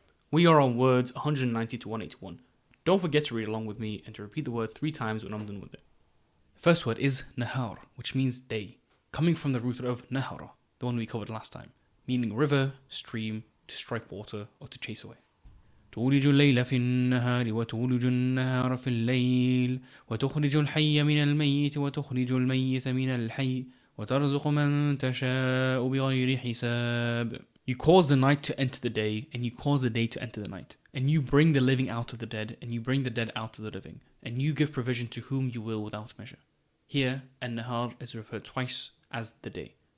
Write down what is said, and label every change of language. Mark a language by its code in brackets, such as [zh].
[en] We are on words 190 to 181. Don't forget to read along with me and to repeat the word 3 times when I'm done with it. The first word is nahar, which means day, coming from the root of nahara, the one we covered last time, meaning river, stream, to strike water, or to chase away. [ar] تولج الليل في النهار وتولج النهار في الليل وتخرج الحي من الميت وتخرج الميت من الحي وترزق من تشاء بغير حساب. [en] You cause the night to enter the day, and you cause the day to enter the night. And you bring the living out of the dead, and you bring the dead out of the living. And you give provision to whom you will without measure. Here, an-nahar is referred twice as the day.